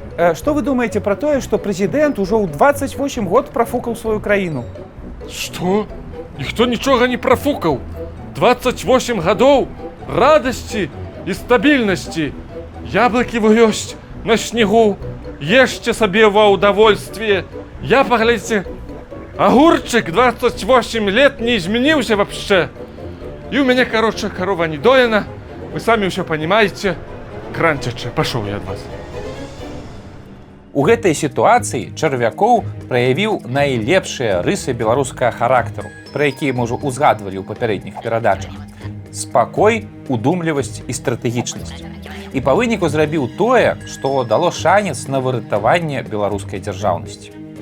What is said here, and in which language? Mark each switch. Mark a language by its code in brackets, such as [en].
[be] Што вы думаеце пра тое, што прэзідэнт ужо ў 28 год прафукаў сваю краіну? Што? Ніхто нічога не прафукаў. 28 гадоў радасці і стабільнасці. Яблыкі вы ёсць на снегу, ешце сабе ва ўдавольстве. [ru] Я, [be] паглядзіце, агурчык [ru] 28 лет не изменился вообще. И у меня, короче, корова не доена. Вы сами все понимаете. [be] Кран цячэ, пашоў я ад вас. У гэтай сітуацыі Чарвякоў праявіў найлепшыя рысы беларускага характару, пра якія мы ўжо узгадвалі ў папярэдніх перадачах. Спакой, удумлівасць і стратэгічнасць. І па выніку зрабіў тое, што дало шанец на выратаванне беларускай дзяржаўнасці.